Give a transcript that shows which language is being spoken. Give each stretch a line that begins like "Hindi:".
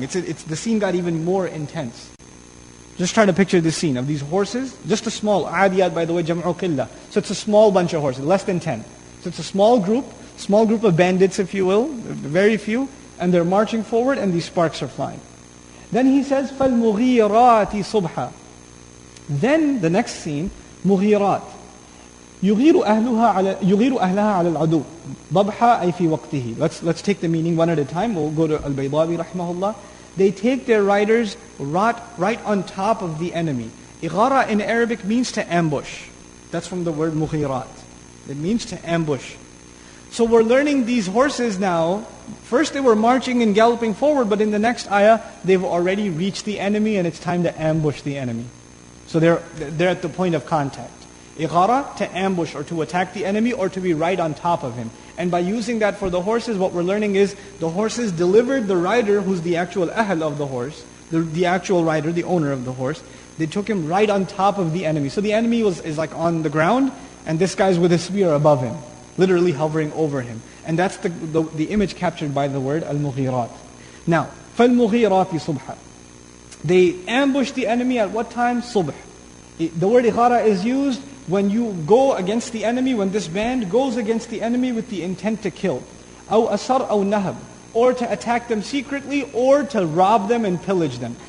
English: The scene got even more intense. Just try to picture this scene of these horses. Just a small, adiyat by the way, jam'u qillah. So it's a small bunch of horses, less than 10. So it's a small group of bandits, if you will, very few, and they're marching forward and these sparks are flying. Then he says,
Arabic: فَالْمُغِيرَاتِ صُبْحًا.
English: Then the next scene, مُغِيرات.
Arabic: يغير أهلها على العدو ضبحا أي في وقته.
English: Let's take the meaning one at a time. We'll go to Al-Baydawi rahimahullah. They take their riders right on top of the enemy. Ighara in Arabic means to ambush. That's from the word mughirat. It means to ambush. So we're learning these horses now. First they were marching and galloping forward, but in the next ayah, they've already reached the enemy and it's time to ambush the enemy. So they're at the point of contact. Ighara, to ambush or to attack the enemy or to be right on top of him. And by using that for the horses, what we're learning is the horses delivered the rider, who's the actual ahl of the horse, the actual rider, the owner of the horse. They took him right on top of the enemy. So the enemy is like on the ground, and this guy's with a spear above him, literally hovering over him. And that's the image captured by the word al-mughirat. Now,
Arabic: فَالْمُغِيرَاتِ صُبْحًا.
English: They ambushed the enemy at what time? Subh. The word ighara is used when you go against the enemy, when this band goes against the enemy with the intent to kill.
Arabic: أو أسر أو نهب.
English: Or to attack them secretly, or to rob them and pillage them.